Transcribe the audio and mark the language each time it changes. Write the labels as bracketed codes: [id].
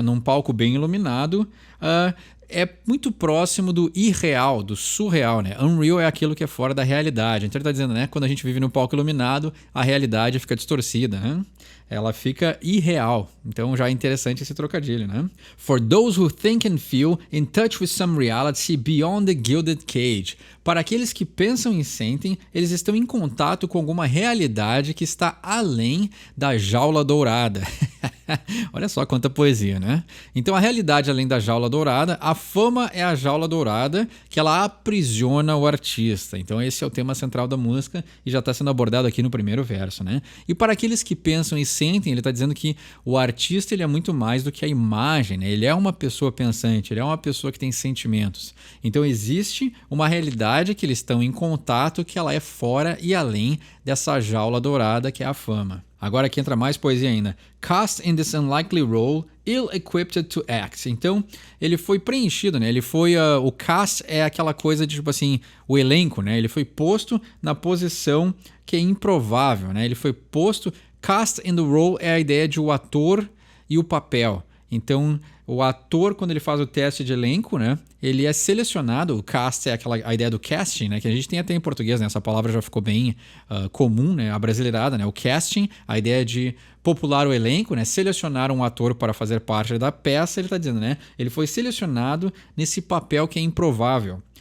[pt] Num palco bem iluminado, é muito próximo do irreal, do surreal, né? Unreal é aquilo que é fora da realidade. Então ele está dizendo, né? Quando a gente vive num palco iluminado, a realidade fica distorcida, né? Ela fica irreal. Então já é interessante esse trocadilho, né? [en] For those who think and feel in touch with some reality beyond the gilded cage. [pt] Para aqueles que pensam e sentem, eles estão em contato com alguma realidade que está além da jaula dourada. Olha só quanta poesia, né? Então a realidade além da jaula dourada, a fama é a jaula dourada que ela aprisiona o artista. Então esse é o tema central da música e já está sendo abordado aqui no primeiro verso, né? E para aqueles que pensam e sentem, ele está dizendo que o artista ele é muito mais do que a imagem, né? Ele é uma pessoa pensante, ele é uma pessoa que tem sentimentos. Então existe uma realidade que eles estão em contato que ela é fora e além dessa jaula dourada que é a fama. Agora aqui entra mais poesia ainda. [en] Cast in this unlikely role, ill-equipped to act. [pt] Então, ele foi preenchido, né? Ele foi... o cast é aquela coisa de, tipo assim, o elenco, né? Ele foi posto na posição que é improvável, né? Ele foi posto... [en] Cast in the role [pt] é a ideia de o ator e o papel. Então, o ator, quando ele faz o teste de elenco, né, ele é selecionado, o cast é a ideia do casting, né, que a gente tem até em português, né, essa palavra já ficou bem comum, né, abrasileirada, né, o casting, a ideia de popular o elenco, né, selecionar um ator para fazer parte da peça, ele está dizendo, né, ele foi selecionado nesse papel que é improvável.